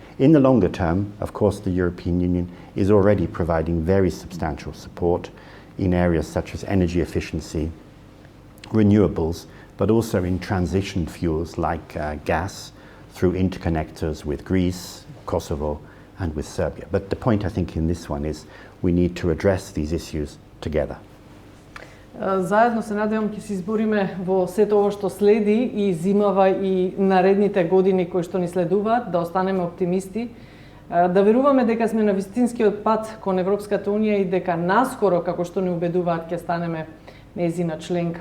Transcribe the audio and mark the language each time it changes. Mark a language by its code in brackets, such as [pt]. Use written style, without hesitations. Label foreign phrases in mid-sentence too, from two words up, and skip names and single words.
[en] In the longer term, of course, the European Union is already providing very substantial support in areas such as energy efficiency, renewables, but also in transition fuels like gas through interconnectors with Greece, Kosovo, and with Serbia. But the point, I think, in this one is we need to address these issues together. [mk] Заедно се надевам ќе се избориме во сето ова што следи и зимава и наредните години кои што ни следуваат, да останеме оптимисти, да веруваме дека сме на вистинскиот пат кон Европската Унија и дека наскоро, како што ни убедуваат, ќе станеме нејзина членка.